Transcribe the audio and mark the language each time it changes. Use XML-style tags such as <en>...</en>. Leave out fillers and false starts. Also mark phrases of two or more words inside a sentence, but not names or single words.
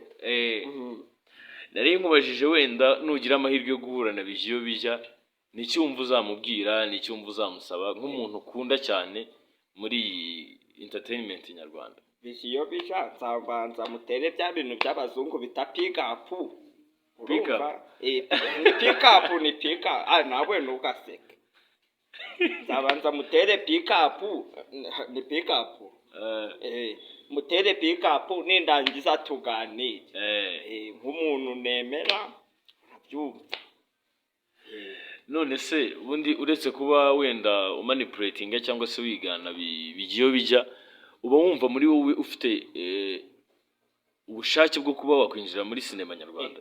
<rw>Nari nkubajije wenda nugira amahirwe yo guhura na Bijiyobija, ni cyumva uzamubwira, ni cyumva uzamusaba nk'umuntu ukunda cyane muri entertainment nyarwanda. Bijiyobija nzabanza mutere bya bintu by'abazungu bita</rw> <en>pick up.</en> <rw>Ni</rw> <en>pick up,</en> <rw>ni</rw> <en>pick up.</en> <rw>Nawe nugaseke. Nzabanza mutere</rw> <en>pick up,</en> <rw>ni</rw> <en>pick up.</en> <rw>Mutere</rw> <en>pick up</en> <rw>nindangiza tuganire. Nk'umuntu nemera byumva. None se ubundi uretse kuba wenda umanipulating cyangwa se wigana Bijiyobija, uba wumva muri wowe ufite ubushake bwo kuba wakwinjira muri sinema nyarwanda?</rw>